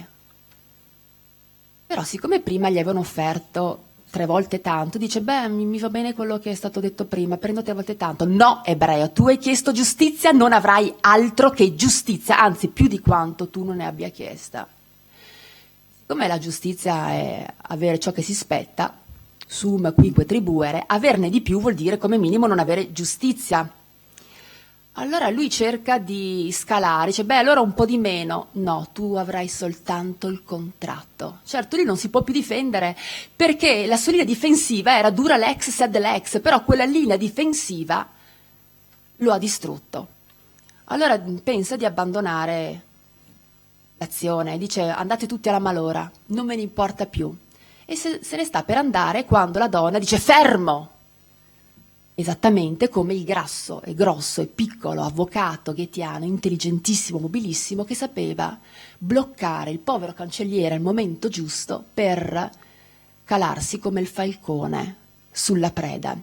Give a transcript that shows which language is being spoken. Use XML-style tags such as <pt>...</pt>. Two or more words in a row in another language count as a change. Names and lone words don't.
<it>Però siccome prima gli avevano offerto 3 volte tanto, dice mi va bene quello che è stato detto prima, prendo 3 volte tanto. No, ebreo, tu hai chiesto giustizia, non avrai altro che giustizia, anzi più di quanto tu non ne abbia chiesta. Siccome la giustizia è avere ciò che si spetta,</it> <la>sum quique tribuere,</la> <it>averne di più vuol dire come minimo non avere giustizia. Allora lui cerca di scalare, dice allora un po' di meno. No, tu avrai soltanto il contratto. Certo, lui non si può più difendere perché la sua linea difensiva era</it> <la>dura lex sed lex,</la> <it>però quella linea difensiva lo ha distrutto. Allora pensa di abbandonare l'azione, dice andate tutti alla malora, non me ne importa più. E se ne sta per andare quando la donna dice fermo! Esattamente come il grosso e piccolo avvocato ghettiano, intelligentissimo, mobilissimo, che sapeva bloccare il povero cancelliere al momento giusto per calarsi come il falcone sulla preda.</it>